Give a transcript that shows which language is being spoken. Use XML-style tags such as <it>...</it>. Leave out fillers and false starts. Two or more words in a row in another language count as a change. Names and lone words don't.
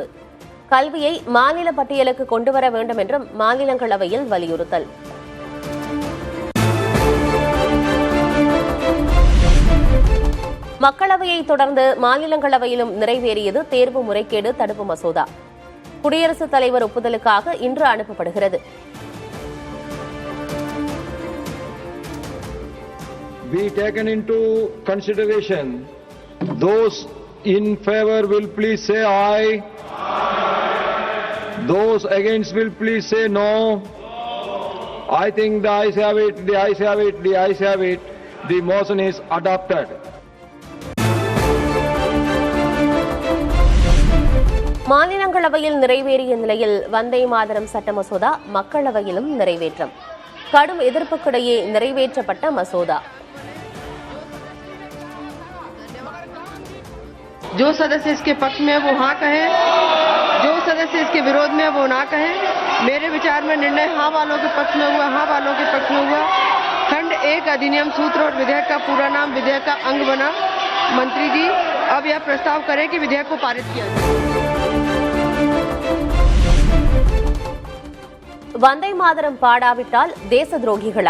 <ta>கல்வியை மாநில பட்டியலுக்கு கொண்டுவர வேண்டும் என்றும் மாநிலங்களவையில் வலியுறுத்தல். மக்களவையை தொடர்ந்து மாநிலங்களவையிலும் நிறைவேறியது தேர்வு முறைகேடு தடுப்பு மசோதா. குடியரசுத் தலைவர் ஒப்புதலுக்காக இன்று அனுப்பப்படுகிறது.</ta> <en>Be taken into consideration. Those in favor will please say aye. Those against will please say no. I think the ayes have it, the ayes have it, the ayes have it. The motion is adopted.</en> <ta>மாநிலங்களவையில் நிறைவேறிய நிலையில் வந்தே மாதரம் சட்ட மசோதா மக்களவையிலும் நிறைவேற்றம். கடும் எதிர்ப்புக்கிடையே நிறைவேற்றப்பட்ட மசோதா.</ta> <hi>जो सदस्य इसके पक्ष में है वो हाँ कहें, जो सदस्य इसके विरोध में है वो ना कहें। मेरे विचार में निर्णय हाँ वालों के पक्ष में हुआ, हाँ वालों के पक्ष में हुआ। खंड 1 अधिनियम सूत्र और विधेयक का पूरा नाम विधेयक का अंग बना। मंत्री जी अब यह प्रस्ताव करें कि विधेयक को पारित किया जाए।</hi> <ta>வந்தே மாதரம் பாடாவிட்டால் தேச துரோகிகளா?</ta>